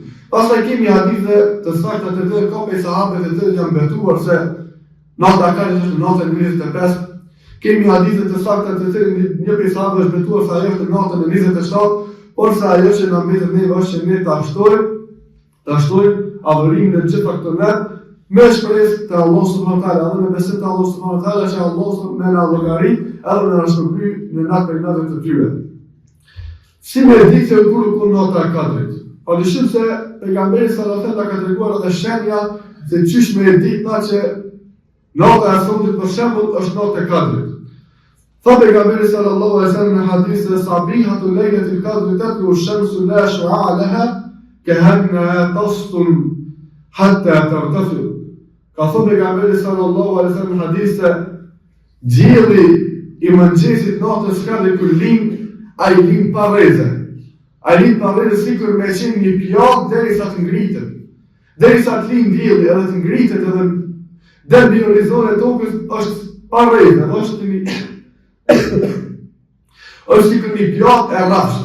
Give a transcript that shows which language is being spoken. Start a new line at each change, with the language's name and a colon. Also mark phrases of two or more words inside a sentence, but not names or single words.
Albanian: Pastaj kemi hadithe të sakta të tjerë ka prej sahabëve të cilët janë betuar se Nata e Kadrit është natën e 25. Kemi hadithe të sakta të cilin një prej sahabëve është betuar se ajo është natën e 27, por se ajo që na mbetet neve është që ne ta shtojmë adhurimin në gjitha këto net me shpresë të
Arabic: الله سبحانه وتعالى,
Albanian: dhe me besim të
Arabic: الله سبحانه وتعالى
Albanian: që Allah me na llogarit edhe me na shpërbly në natë për natën të tyre. Si me ditë se kur ku nata e Kadrit. Padyshim se pejgamberi
Arabic: صلى الله عليه وسلم
Albanian: ka treguar edhe shenja se çish me ditë që nata e fundit për shembull është nata e Kadrit. Tha pejgamberi
Arabic: صلى الله عليه وسلم
Albanian: në hadith se
Arabic: صبيحة ليلة القدر تطلع الشمس لا شعاع لها كأنها طست حتى ترتفع.
Albanian: Ka thënë pejgamberi
Arabic: صلى الله عليه وسلم
Albanian: në hadith se dielli i mëngjesit natës Kadrit kur lind, ai lind pa rreze. Ai lind pa rreze sikur me qenë një pjallë derisa të ngritet. Derisa të lind dielli edhe të ngritet edhe dhe mbi horizontin e tokës është pa rreze, është sikur një pjallë e rrafsh.